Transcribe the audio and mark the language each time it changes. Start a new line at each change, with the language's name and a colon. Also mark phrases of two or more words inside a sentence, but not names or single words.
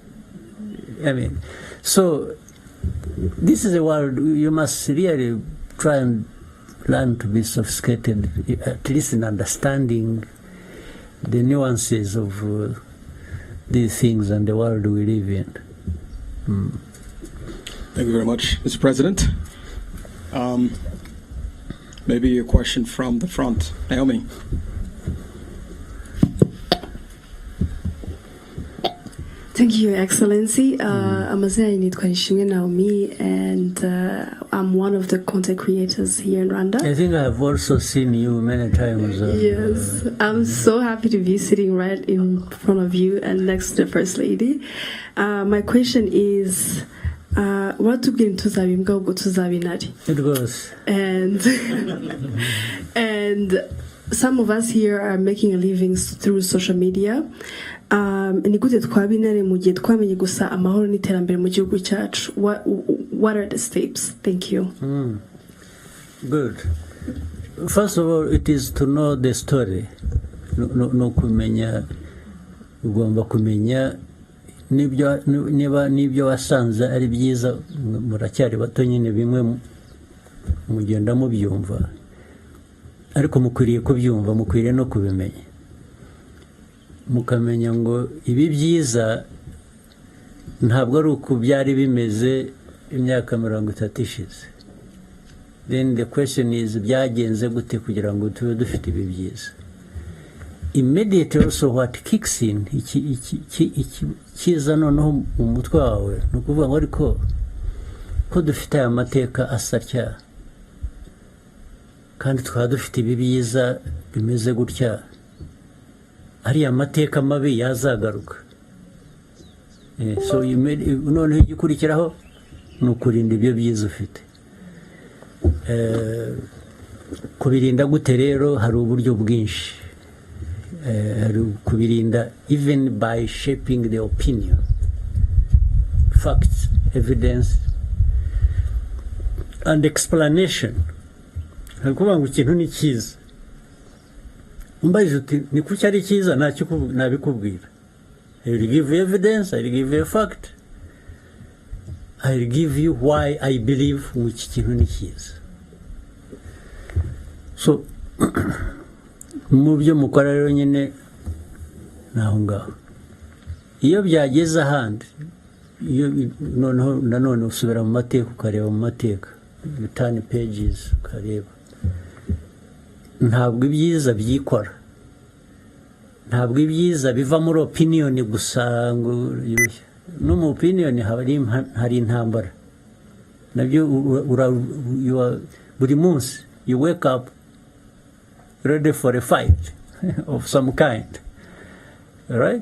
English: So this is a world you must really try and learn to be sophisticated, at least in understanding the nuances of these things and the world we live in. Thank you very much, Mr. President. Maybe a question from the front. Naomi. Thank you, Your Excellency.
Kinyarwanda: Amazina nitwa
English: Nishimwe Naomi, and I'm one of the content creators here in Rwanda. I think I've also seen you many times. Yes, I'm so happy to be sitting right in front of you and next to the First Lady. My question is, what to get to It goes. And some of us here are making a living through social media.
Kinyarwanda: Ni gute twabinare mu gihe twamenye gusa amahoro n'iterambere mu gihugu cyacu?
English: What are the steps? Thank you. Good. First of all, it is to know the story.
Kinyarwanda: No kumenya, ugomba kumenya nibyo wasanze ari byiza, muracyari bato nyine bimwe mugenda mubyumva, ariko mukwiriye kubyumva, mukwiriye no kubimenya, mukamenya ngo ibi byiza ntabwo ari uko byari bimeze imyaka 30 ishize.
English: Then the question is,
Kinyarwanda: byagenze gute kugira ngo tube dufite ibi byiza?
English: Immediately also what kicks in,
Kinyarwanda: kiza noneho mu mutwe wawe, ni ukuvuga ngo ariko ko dufite aya mateka asatya kandi tukaba dufite ibi byiza bimeze gutya, ariya mateka mabi yazagaruka. So noneho igikurikiraho ni ukurinda ibyo byiza ufite. Kubirinda gute rero? Hari uburyo bwinshi.
English: Kubirinda even by shaping the opinion, facts, evidence, and explanation.
Kinyarwanda: Hakuvuga ngo ikintu ni cyiza, umbaje uti ni kuki ari cyiza, nabikubwira.
English: I will give you evidence, I will give you a fact, I will give you why I believe which
Kinyarwanda: kintu ni cyiza. So mu byo mukora rero nyine naho ngaho, iyo byageze ahandi noneho nanone usubira mu mateka ukareba mu mateka,
English: you turn pages ukareba.
Kinyarwanda: Ntabwo ibyiza byikora, ntabwo ibyiza biva muri opinion gusa ngo no mu opinion hari intambara nabyo. Buri munsi
English: you wake up ready for a fight of some kind, right?